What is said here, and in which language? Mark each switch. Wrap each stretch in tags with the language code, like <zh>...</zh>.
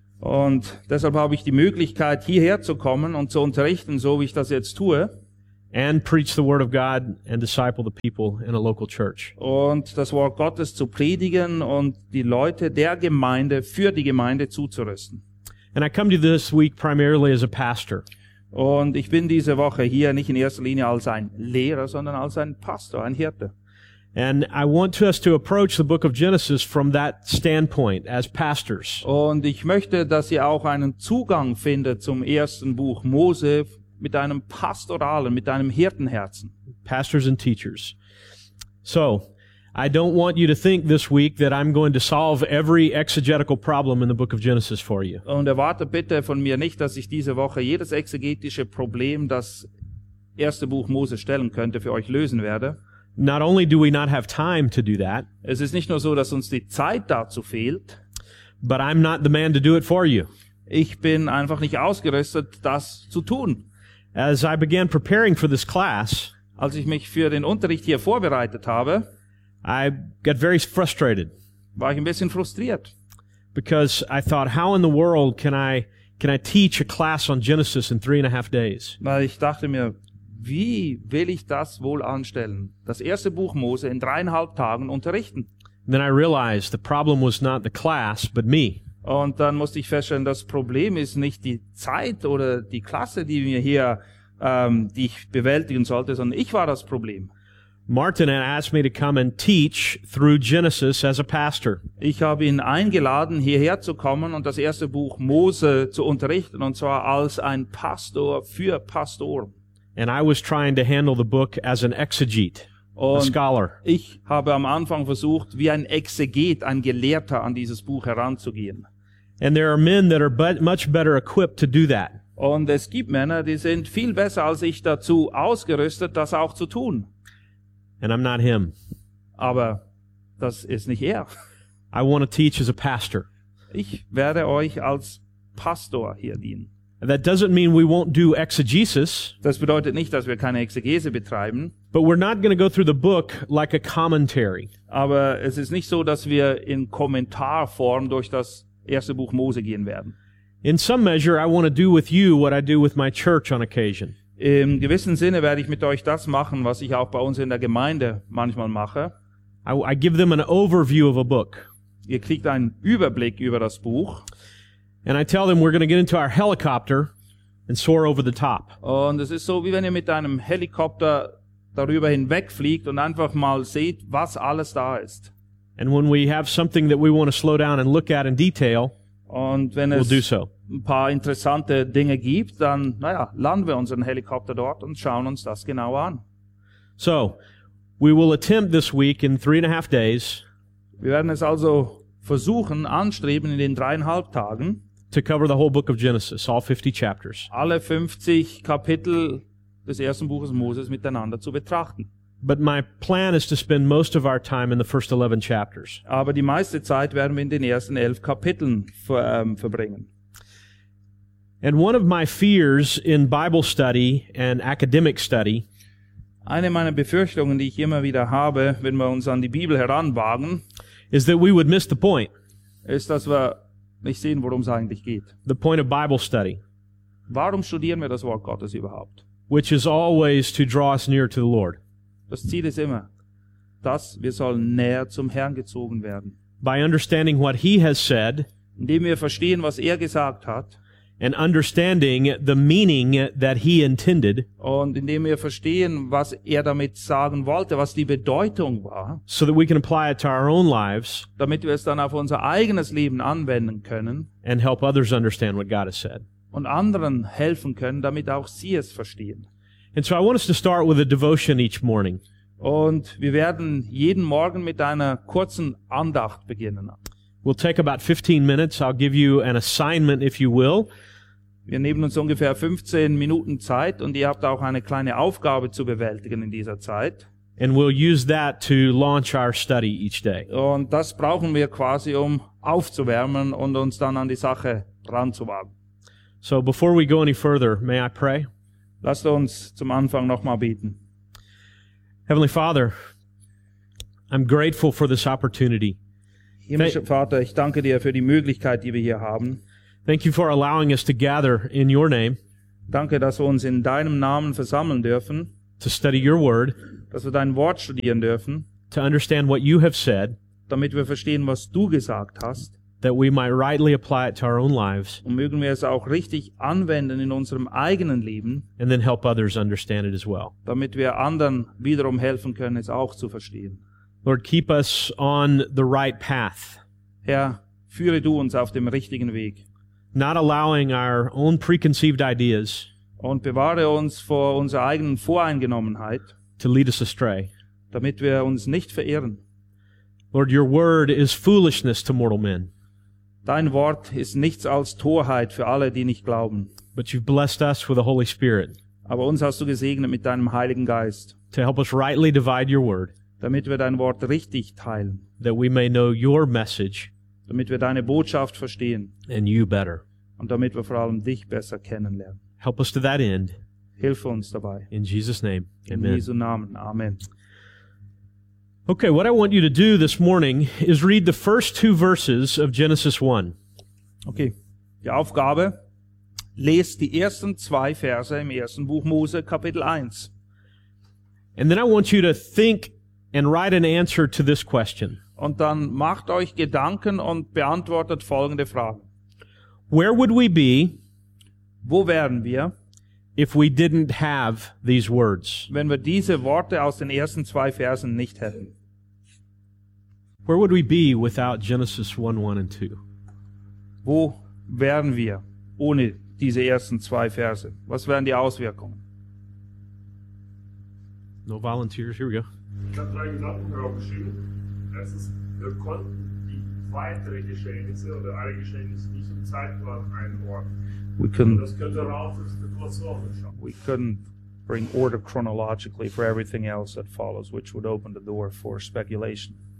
<de>Und deshalb habe ich die Möglichkeit, hierher zu kommen und zu unterrichten, so wie ich das jetzt tue.</de> <en>And preach the word of God and disciple the people in a local church.</en> <de>Und das Wort Gottes zu predigen und die Leute der Gemeinde für die Gemeinde zuzurüsten.</de> <en>And I come to this week primarily as a pastor.</en> <de>Und ich bin diese Woche hier nicht in erster Linie als ein Lehrer, sondern als ein Pastor, ein Hirte.</de> <en>And I want us to approach the book of Genesis from that standpoint as pastors.</en> <de>Und ich möchte, dass ihr auch einen Zugang findet zum ersten Buch Mose mit einem pastoralen, mit einem Hirtenherzen.</de> <en>Pastors and teachers. So, I don't want you to think this week that I'm going to solve every exegetical problem in the book of Genesis for you.</en> <de>Und erwarte bitte von mir nicht, dass ich diese Woche jedes exegetische Problem, das erste Buch Mose stellen könnte, für euch lösen werde.</de> <en>Not only do we not have time to do that.</en> <de>Es ist nicht nur so, dass uns die Zeit dazu fehlt.</de> <en>But I'm not the man to do it for you.</en> <de>Ich bin einfach nicht ausgerüstet, das zu tun.</de> <en>As I began preparing for this class,</en> <de>als ich mich für den Unterricht hier vorbereitet habe,</de> <en>I got very frustrated.</en> <de>War ich ein bisschen frustriert.</de> <en>Because I thought, how in the world can I teach a class on Genesis in 3.5 days?</en> <de>Weil ich dachte mir, wie will ich das wohl anstellen? Das erste Buch Mose in 3.5 Tagen unterrichten.</de> <en>And then I realized the problem was not the class, but me.</en> <de>Und dann musste ich feststellen, das Problem ist nicht die Zeit oder die Klasse, die wir hier, die ich bewältigen sollte, sondern ich war das Problem.</de> <en>Martin had asked me to come and teach through Genesis as a pastor.</en> <de>Ich habe ihn eingeladen, hierher zu kommen und das erste Buch Mose zu unterrichten, und zwar als ein Pastor für Pastoren.</de> <en>And I was trying to handle the book as an exegete,</en> <de>und</de> <en>a scholar.</en> <de>Ich habe am Anfang versucht, wie ein Exeget, ein Gelehrter, an dieses Buch heranzugehen.</de> <en>And there are men that are much better equipped to do that.</en> <de>Und es gibt Männer, die sind viel besser als ich dazu ausgerüstet, das auch zu tun.</de> <en>And I'm not him.</en> <de>Aber das ist nicht er.</de> <en>I want to teach as a pastor.</en> <de>Ich werde euch als Pastor hier dienen.</de> <en>That doesn't mean we won't do exegesis.</en> <de>Das bedeutet nicht, dass wir keine Exegese betreiben.</de> <en>But we're not going to go through the book like a commentary.</en> <de>Aber es ist nicht so, dass wir in Kommentarform durch das erste Buch Mose gehen werden.</de> <en>In some measure, I want to do with you what I do with my church on occasion.</en> <de>Im gewissen Sinne werde ich mit euch das machen, was ich auch bei uns in der Gemeinde manchmal mache.</de> <en>I give them an overview of a book.</en> <de>Ihr kriegt einen Überblick über das Buch.</de> <en>And I tell them we're going to get into our helicopter and soar over the top.</en> <de>Und es ist so, wie wenn ihr mit einem Helikopter darüber hinwegfliegt und einfach mal seht, was alles da ist.</de> <en>And when we have something that we want to slow down and look at in detail, we'll do so.</en> <de>Ein paar interessante Dinge gibt, dann landen wir unseren Helikopter dort und schauen uns das genau an.</de> <en>So, we will attempt this week in 3.5 days.</en> <de>Wir werden es also versuchen, anstreben in den 3.5 Tagen.</de> <en>To cover the whole book of Genesis, all 50 chapters.</en> <de>Alle 50 Kapitel des ersten Buches Moses miteinander zu betrachten.</de> <en>But my plan is to spend most of our time in the first 11 chapters.</en> <de>Aber die meiste Zeit werden wir in den ersten 11 Kapiteln verbringen.</de> <en>And one of my fears in Bible study and academic study.</en> <de>Eine meiner Befürchtungen, die ich immer wieder habe, wenn wir uns an die Bibel heranwagen,</de> <en>is that we would miss the point.</en> <de>Ist, dass wir nicht sehen, worum es eigentlich geht.</de> <en>The point of Bible study.</en> <de>Warum studieren wir das Wort Gottes überhaupt?</de> <en>Which is always to draw us near to the Lord.</en> <de>Das Ziel ist immer, dass wir sollen näher zum Herrn gezogen werden.</de> <en>By understanding what he has said,</en> <de>indem wir verstehen, was er gesagt hat,</de> <en>and understanding the meaning that he intended.</en> <de>Und indem wir verstehen, was er damit sagen wollte, was die Bedeutung war.</de> <en>So that we can apply it to our own lives.</en> <de>Damit wir es dann auf unser eigenes Leben anwenden können.</de> <en>And help others understand what God has said.</en> <de>Und anderen helfen können, damit auch sie es verstehen.</de> <en>And so I want us to start with a devotion each morning.</en> <de>Und wir werden jeden Morgen mit einer kurzen Andacht beginnen.</de> <en>We'll take about 15 minutes. I'll give you an assignment, if you will.</en> <de>Wir nehmen uns ungefähr 15 Minuten Zeit und ihr habt auch eine kleine Aufgabe zu bewältigen in dieser Zeit.</de> <en>And we'll use that to launch our study each day.</en> <de>Und das brauchen wir quasi, um aufzuwärmen und uns dann an die Sache ranzuwagen.</de> <en>So before we go any further, may I pray?</en> <de>Lasst uns zum Anfang nochmal beten.</de> <en>Heavenly Father, I'm grateful for this opportunity.</en> <de>Himmlischer Vater, ich danke dir für die Möglichkeit, die wir hier haben.</de> <en>Thank you for allowing us to gather in your name.</en> <de>Danke, dass wir uns in deinem Namen versammeln dürfen.</de> <en>To study your word.</en> <de>Dass wir dein Wort studieren dürfen.</de> <en>To understand what you have said.</en> <de>Damit wir verstehen, was du gesagt hast.</de> <en>That we might rightly apply it to our own lives.</en> <de>Und mögen wir es auch richtig anwenden in unserem eigenen Leben.</de> <en>And then help others understand it as well.</en> <de>Damit wir anderen wiederum helfen können, es auch zu verstehen.</de> <en>Lord, keep us on the right path.</en> <de>Herr, führe du uns auf dem richtigen Weg.</de> <en>Not allowing our own preconceived ideas.</en> <de>Und bewahre uns vor unserer eigenen Voreingenommenheit.</de> <en>To lead us astray.</en> <de>Damit wir uns nicht verirren.</de> <en>Lord, your word is foolishness to mortal men.</en> <de>Dein Wort ist nichts als Torheit für alle, die nicht glauben.</de> <en>But you've blessed us with the Holy Spirit.</en> <de>Aber uns hast du gesegnet mit deinem Heiligen Geist.</de> <en>To help us rightly divide your word.</en> <de>Damit wir dein Wort richtig teilen.</de> <en>That we may know your message.</en> <de>Damit wir deine Botschaft verstehen.</de> <en>And you better.</en> <de>Und damit wir vor allem dich besser kennenlernen.</de> <en>Help us to that end.</en> <de>Hilf uns dabei.</de> <en>In Jesus' name. Amen.</en> <de>In Jesu Namen. Amen.</de> <en>Okay, what I want you to do this morning is read the first two verses of Genesis 1.</en> <de>Okay, die Aufgabe, lest die ersten zwei Verse im ersten Buch Mose, Kapitel 1.</de> <en>And then I want you to think and write an answer to this question.</en> <de>Und dann macht euch Gedanken und beantwortet folgende Fragen.</de> <en>Where would we be?</en> <de>Wo wären wir?</de> <en>If we didn't have these words.</en> <de>Wenn wir diese Worte aus den ersten zwei Versen nicht hätten.</de> <en>Where would we be without Genesis 1, 1 and 2?</en> <de>Wo wären wir ohne diese ersten zwei Verse? Was wären die Auswirkungen?</de> <en>No volunteers, here we go.</en> <de>Ich habe drei Gedanken darauf geschrieben. Erstens, wir konnten die weiteren Geschehnisse oder alle Geschehnisse nicht im Zeitplan einordnen. Das könnte raus aus der Situation schaffen.</de> <en>We couldn't bring order chronologically for everything else that follows, which would open the door for speculation.</en>